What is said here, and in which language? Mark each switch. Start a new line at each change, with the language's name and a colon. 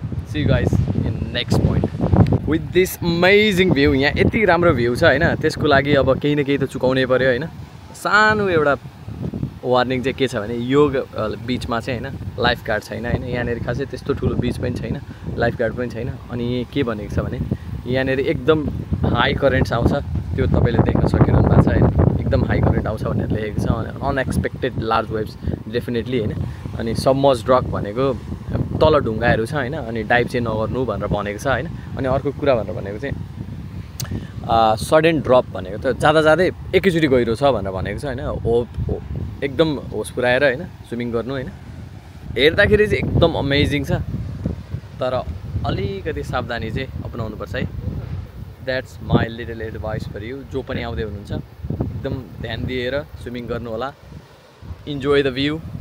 English: See you guys in next point with this amazing view.
Nepali: यहाँ यति राम्रो view छ होइन, त्यसको लागि अब केही न केही त चुकाउनै पर्यो होइन। सानो एउटा वार्निङ चाहिँ के छ भने यो बिचमा चाहिँ होइन लाइफ गार्ड छैन होइन। यहाँनिर खासै त्यस्तो ठुलो बिच पनि छैन, लाइफ गार्ड पनि छैन। अनि के भनेको छ भने यहाँनिर एकदम हाई करेन्ट्स आउँछ, त्यो तपाईँले देख्न सकिरहनु भएको छ होइन। एकदम हाई करेन्ट आउँछ भनेर लेखेको छ।
English: Unexpected large waves definitely होइन।
Nepali: अनि सबमर्ज रक भनेको तल ढुङ्गाहरू छ होइन, अनि डाइभ चाहिँ नगर्नु भनेर भनेको छ होइन। अनि अर्को कुरा भनेर भनेको चाहिँ सडन ड्रप भनेको त जाँदै एकैचोटि गहिरो छ भनेर भनेको छ होइन। एकदम होस पुऱ्याएर होइन स्विमिङ गर्नु होइन। हेर्दाखेरि चाहिँ एकदम अमेजिङ छ, तर अलिकति सावधानी चाहिँ अपनाउनुपर्छ है।
English: That's my little advice for you.
Nepali: जो पनि आउँदै हुनुहुन्छ एकदम ध्यान दिएर स्विमिङ गर्नु होला।
English: Enjoy the view.